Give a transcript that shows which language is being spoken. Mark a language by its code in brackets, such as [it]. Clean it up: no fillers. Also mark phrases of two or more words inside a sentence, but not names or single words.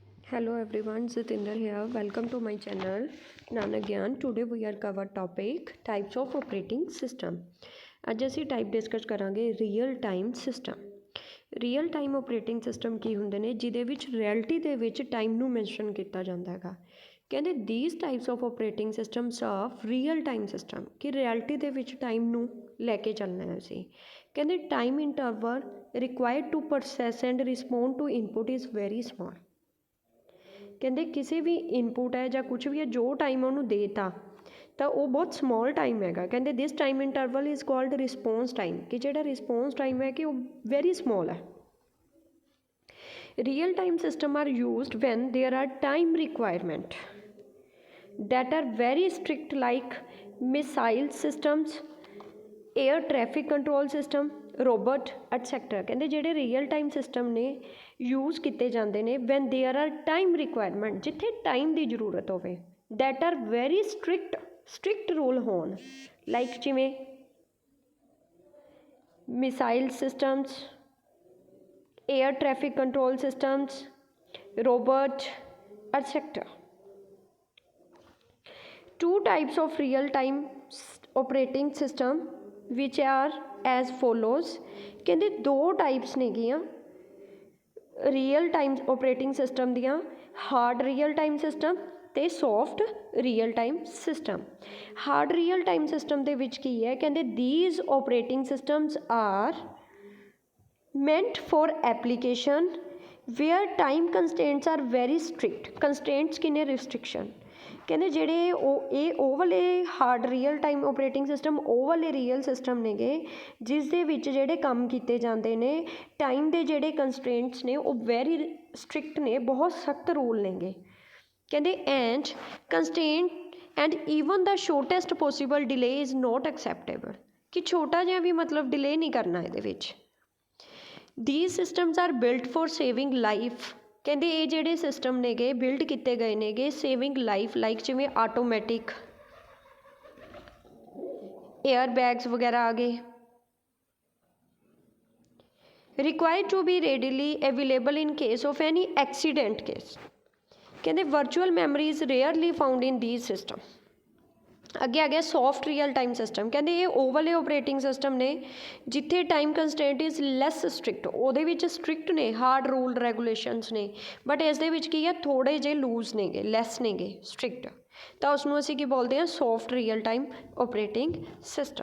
[en] Hello everyone, Zitinder here. Welcome to my channel Nanak Gyan. Today we are cover topic types of operating system. [pa] ਅੱਜ ਅਸੀਂ [en] type discuss [pa] ਕਰਾਂਗੇ [en] real time system. real time operating system [pa] ਕੀ ਹੁੰਦੇ ਨੇ ਜਿਹਦੇ ਵਿੱਚ ਰਿਐਲਿਟੀ ਦੇ ਵਿੱਚ ਟਾਈਮ ਨੂੰ ਮੈਂਸ਼ਨ ਕੀਤਾ ਜਾਂਦਾ ਹੈਗਾ। ਕਹਿੰਦੇ [en] these types of operating systems of real time system [pa] ਕਿ ਰਿਐਲਿਟੀ ਦੇ ਵਿੱਚ ਟਾਈਮ ਨੂੰ ਲੈ ਕੇ ਚੱਲਣਾ ਹੈ ਅਸੀਂ। [en] ਕਹਿੰਦੇ time interval required to process and respond to input is very small. [pa] ਕਹਿੰਦੇ ਕਿਸੇ ਵੀ ਇਨਪੁਟ ਹੈ ਜਾਂ ਕੁਛ ਵੀ ਹੈ ਜੋ ਟਾਈਮ ਉਹਨੂੰ ਦੇ ਤਾ ਤਾਂ ਉਹ ਬਹੁਤ [en] small time [pa] ਹੈਗਾ। ਕਹਿੰਦੇ [en] this time interval is called response time [pa] ਕਿ ਜਿਹੜਾ [en] response time [pa] ਹੈ ਕਿ ਉਹ [en] very small [pa] ਹੈ। [en] real time system are used when there are time requirement that are very strict like missile systems, air traffic control system, robot etc. [pa] ਕਹਿੰਦੇ ਜਿਹੜੇ [en] real time system [pa] ਨੇ ਯੂਜ਼ ਕੀਤੇ ਜਾਂਦੇ ਨੇ [en] when there are time requirement [pa] ਜਿੱਥੇ ਟਾਈਮ ਦੀ ਜ਼ਰੂਰਤ ਹੋਵੇ [en] that are very strict rule [pa] ਹੋਣ ਲਾਈਕ ਜਿਵੇਂ [en] missile systems, air traffic control systems, robot etc. Two types of real time operating system which are as follows। [pa] ਕਹਿੰਦੇ ਦੋ ਟਾਈਪਸ ਨੇਗੀਆਂ [en] real time operating system [pa] ਦੀਆਂ, [en] hard real time system [pa] ਅਤੇ [en] soft real time system. [pa] ਹਾਰਡ ਰੀਅਲ ਟਾਈਮ ਸਿਸਟਮ ਦੇ ਵਿੱਚ ਕੀ ਹੈ ਕਹਿੰਦੇ [en] these operating systems are meant for application where time constraints are very strict। [pa] constraints ਕਿੰਨੇ restriction ਕਹਿੰਦੇ ਜਿਹੜੇ ਉਹ ਵਾਲੇ [en] hard real time operating system [pa] ਉਹ ਵਾਲੇ [en] real system [pa] ਨੇਗੇ ਜਿਸ ਦੇ ਵਿੱਚ ਜਿਹੜੇ ਕੰਮ ਕੀਤੇ ਜਾਂਦੇ ਨੇ ਟਾਈਮ ਦੇ ਜਿਹੜੇ ਕੰਸਟ੍ਰੇਂਟਸ ਨੇ ਉਹ [en] very strict [pa] ਨੇ, ਬਹੁਤ ਸਖਤ ਰੂਲ ਨੇਗੇ। ਕਹਿੰਦੇ [en] and constraint and even the shortest possible delay is not acceptable [pa] ਕਿ ਛੋਟਾ ਜਿਹਾ ਵੀ ਮਤਲਬ ਡਿਲੇ ਨਹੀਂ ਕਰਨਾ ਇਹਦੇ ਵਿੱਚ। [en] these systems are built for saving life। [pa] ਕਹਿੰਦੇ ਇਹ ਜਿਹੜੇ ਸਿਸਟਮ ਨੇਗੇ ਬਿਲਡ ਕੀਤੇ ਗਏ ਨੇਗੇ [en] saving life like [pa] ਜਿਵੇਂ [en] automatic air bags [pa] ਵਗੈਰਾ ਆ ਗਏ। [en] required to be readily available in case of any accident case। ਕਹਿੰਦੇ virtual memory is rarely found in these system। [pa] ਅੱਗੇ ਆ ਗਿਆ [en] soft real time system. [pa] ਕਹਿੰਦੇ ਇਹ ਉਹ ਵਾਲੇ [en] operating system [pa] ਨੇ ਜਿੱਥੇ [en] time constraint is less strict. [pa] ਉਹਦੇ ਵਿੱਚ ਸਟ੍ਰਿਕਟ ਨੇ, [en] hard rule regulations [pa] ਨੇ, ਬਟ ਇਸ ਦੇ ਵਿੱਚ ਕੀ ਹੈ ਥੋੜ੍ਹੇ ਜਿਹੇ ਲੂਜ਼ ਨੇਗੇ, ਲੈਸ ਨੇਗੇ ਸਟ੍ਰਿਕਟ, ਤਾਂ ਉਸਨੂੰ ਅਸੀਂ ਕੀ ਬੋਲਦੇ ਹਾਂ [en] soft real time operating system.